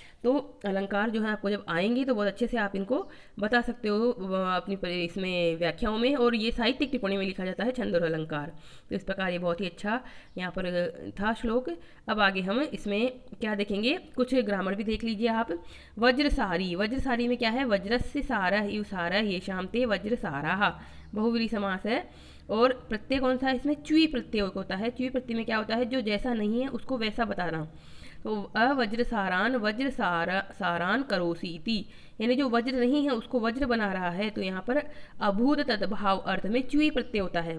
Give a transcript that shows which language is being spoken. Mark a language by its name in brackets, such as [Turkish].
[Hindi] तो अलंकार जो है आपको जब आएंगे तो बहुत अच्छे से आप इनको बता सकते हो अपनी इसमें व्याख्याओं में, और ये साहित्यिक टिप्पणी में लिखा जाता है छंद और अलंकार। तो इस प्रकार ये बहुत ही अच्छा यहाँ पर था श्लोक। अब आगे हम इसमें क्या देखेंगे, कुछ ग्रामर भी देख लीजिए आप। वज्रसारी, वज्रसारी में क्या है? [Sanskrit] वज्रस्य सारः युसारः येषां ते वज्रसाराः, बहुव्रीहि समास है। [Hindi] और प्रत्यय कौन सा है इसमें? च्वी प्रत्यय होता है। च्वी प्रत्यय में क्या होता है? जो जैसा नहीं है उसको वैसा बताना। तो [Sanskrit] अवज्रसारान सारान करोसी इति, [Hindi] यानी जो वज्र नहीं है उसको वज्र बना रहा है। तो यहाँ पर अभूत तद्भाव अर्थ में च्वी प्रत्यय होता है।